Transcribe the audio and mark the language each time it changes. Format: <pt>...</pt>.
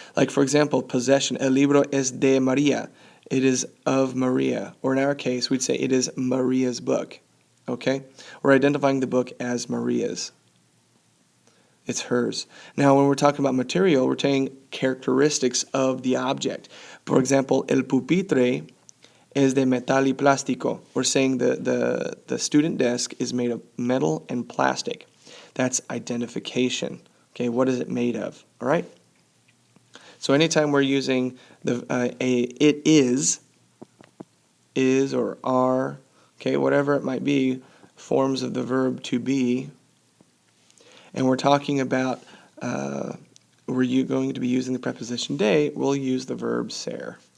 <en>Like, for example, possession.</en> <es>El libro es de María.</es> <en>It is of Maria. Or in our case, we'd say it is Maria's book. Okay? We're identifying the book as Maria's. It's hers. Now, when we're talking about material, we're saying characteristics of the object. For example,</en> <es>el pupitre es de metal y plástico.</es> <en>We're saying the student desk is made of metal and plastic. That's identification. Okay, what is it made of? All right? So anytime we're using it is or are, okay, whatever it might be, forms of the verb to be, and we're talking about were you going to be using the preposition de, we'll use the verb ser.</en>